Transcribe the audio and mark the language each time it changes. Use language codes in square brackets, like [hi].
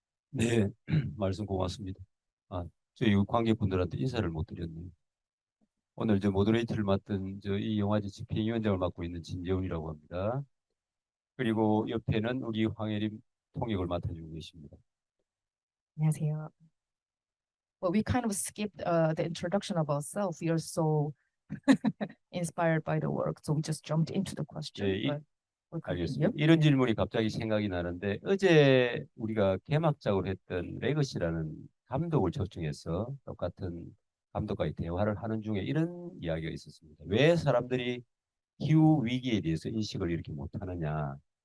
[ko] 네, 말씀 고맙습니다. 저희 관객분들한테 인사를 못 드렸네요. 오늘 저 모더레이터를 맡은 이 영화제 집행위원장을 맡고 있는 진재훈이라고 합니다. 그리고 옆에는 우리 황혜림 통역을 맡아주고 계십니다. 안녕하세요. [en] Well, we kind of skipped the introduction of ourselves. We are so inspired by the work, so we just jumped into the question. [ko] 네, [en] but [ko] 알겠습니다. 이런 질문이 갑자기 생각이 나는데 어제 우리가 개막작으로 했던 레거시라는 감독을 초청해서 똑같은 감독과의 대화를 하는 중에 이런 이야기가 있었습니다. 왜 사람들이 기후 위기에 대해서 인식을 이렇게 못하느냐.